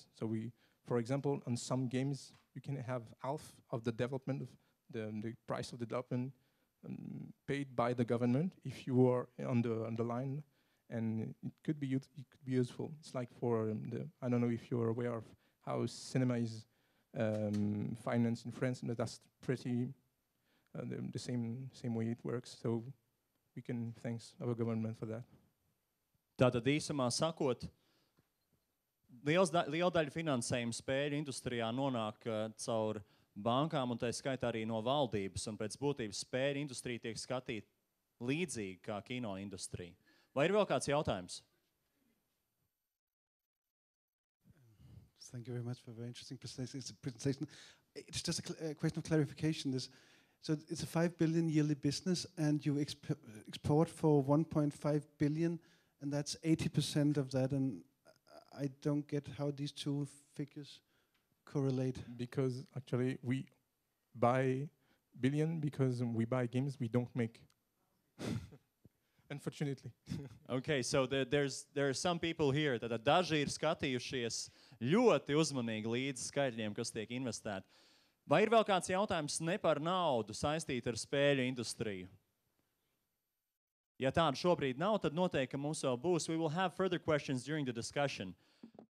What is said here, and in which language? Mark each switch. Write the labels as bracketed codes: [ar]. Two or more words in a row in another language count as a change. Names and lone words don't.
[en] So we, for example, on some games, you can have half of the development of the price of the development paid by the government if you are on the line, and it could be useful. It's like for I don't know if you're aware of how cinema is financed in France, and that's pretty the same way it works. So we can thank our government for that. [lv] Tātad īsumā sakot, liela daļa finansējuma spēļu industrijā nonāk caur bankām, un tā skaitā arī no valdības, un pēc būtības spēļu industrija tiek skatīta līdzīgi kā kino industrija. Vai ir vēl kāds jautājums? [en] Thank you very much for a very interesting presentation. It's just a question of clarification. So it's a 5 billion yearly business, and you export for 1.5 billion, and that's 80% of that. And I don't get how these two figures correlate. Because actually we buy billion because we buy games we don't make. Unfortunately. Okay, so there are some people here that [lv] daži ir skatījušies ļoti uzmanīgi līdz skaitļiem, kas tiek investēti. Vai ir vēl kāds jautājums ne par naudu saistīt ar spēļu industriju? Ja tāda šobrīd nav, tad noteikti mums vēl būs. [en] We will have further questions during the discussion.